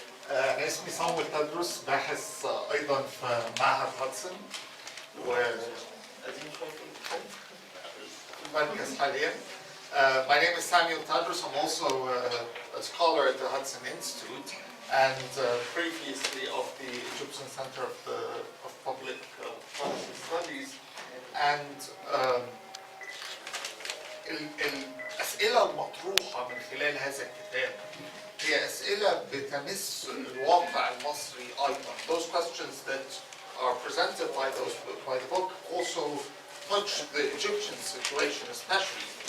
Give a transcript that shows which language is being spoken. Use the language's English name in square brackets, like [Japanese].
[Arabic] أنا اسمي سامويل تدرس باحث أيضا في معهد هاتسون وقديم شوية في المركز حاليا. [English] My name is Samuel Tadros. I'm also a scholar at the Hudson Institute and previously of the Egyptian Center of Public Policy Studies. [Arabic] And الأسئلة المطروحة من خلال هذا الكتاب هي أسئلة بتمس الواقع المصري أيضا. [English] Those questions that are presented by the book also touch the Egyptian situation especially.